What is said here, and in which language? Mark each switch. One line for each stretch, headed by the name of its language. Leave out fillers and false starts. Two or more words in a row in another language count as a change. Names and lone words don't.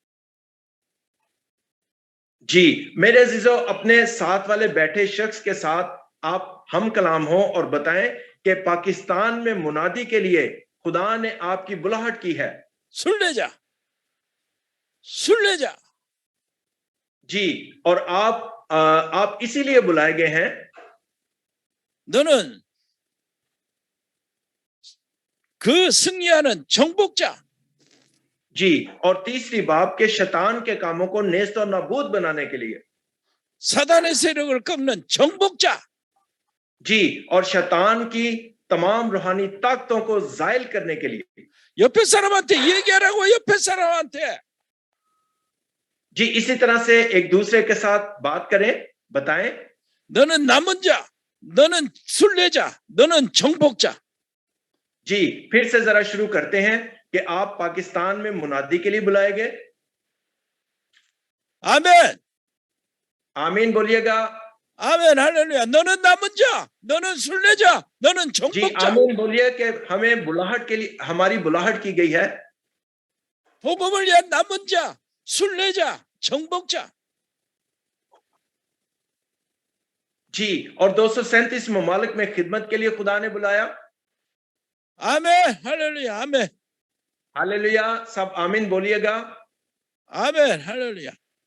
Urdu: جی، میرے عزیزوں، اپنے ساتھ والے بیٹھے شخص کے ساتھ آپ ہم کلام ہو اور بتائیں کہ پاکستان میں منادی کے لیے خدا نے آپ کی بلاہٹ کی ہے.
Korean: 순례자.
Urdu: جی، اور آپ اسی لیے بلائے گئے ہیں.
Korean: 너는 그 승리하는 정복자.
Urdu: جی، اور تیسری بات کے شیطان کے کاموں کو نیست اور نابود بنانے کے لیے.
Korean: 사단의 세력을 꺾는 정복자.
Urdu: جی، اور شیطان کی تمام روحانی طاقتوں کو زائل کرنے کے لیے.
Korean: 옆에 사람한테 얘기하라고. 옆에 사람한테.
Urdu: جی، اسی طرح سے ایک دوسرے کے ساتھ بات کریں، بتائیں.
Korean: 너는 남은 자, 너는 순례자, 너는 정복자.
Urdu: جی، پھر سے ذرا شروع کرتے ہیں کہ آپ پاکستان میں منادی کے لیے بلائے گئے.
Korean: 아멘.
Urdu: آمین بولیے گا.
Korean: 아멘. 할렐루야. 너는 남은 자, 너는 순례자, 너는
Urdu: जी,
Korean: 정복자.
Urdu: آمین بولیے کہ ہمیں بلاہٹ کے لیے، ہماری بلاہٹ کی گئی ہے.
Korean: 복음을 위한 남은 자, 순례자, 정복자.
Urdu: جی، اور 237 ممالک میں خدمت کے لیے خدا نے بلایا.
Korean: 아멘. 할렐루야. 아멘.
Urdu: ہللویاہ، سب آمین بولیے گا.
Korean: 아멘. 할렐루야.